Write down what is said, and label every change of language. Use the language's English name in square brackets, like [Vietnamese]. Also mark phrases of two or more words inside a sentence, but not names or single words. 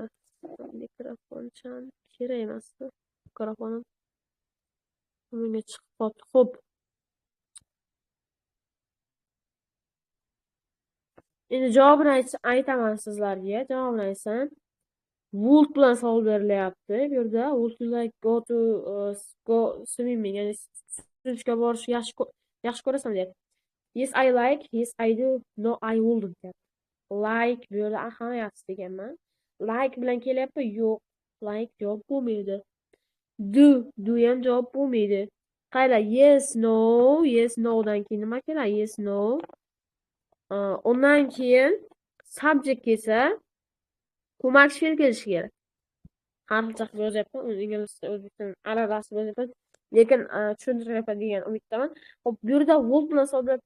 [Uzbek] Mikrofoncham kerak emasmi? Mikrofonim bunga chiqib qoldi. Xo'p. Endi javobini aytaman sizlarga. Javobini aytsam, would bilan savol berilyapti. Bu yerda [English] would you like go to go swimming, [Uzbek] ya'ni suzishga borishni yaxshi ko'rasan deyapti. [English] Yes, I like. Yes, I do. No, I wouldn't deyapti. [Uzbek] Like bu yerda ahamiyati deganman. Like bilan kelyapti. Yo'q. Like javob bo'lmaydi. Do ham javob bo'lmaydi. Qayla [English] yes, no. Yes, no [Uzbek] dan keyin nima keladi? [English] Yes, no. [Uzbek] Undan keyin subject kelsa, ko'makchi fe'l kelishi kerak. Har xil qilib yozyapman. Inglizcha, o'zbekcha aralashib yozyapman. Lekin tushuntiryapman degan umiddaman. Xo'p, bu yerda would bilan savol beryapti.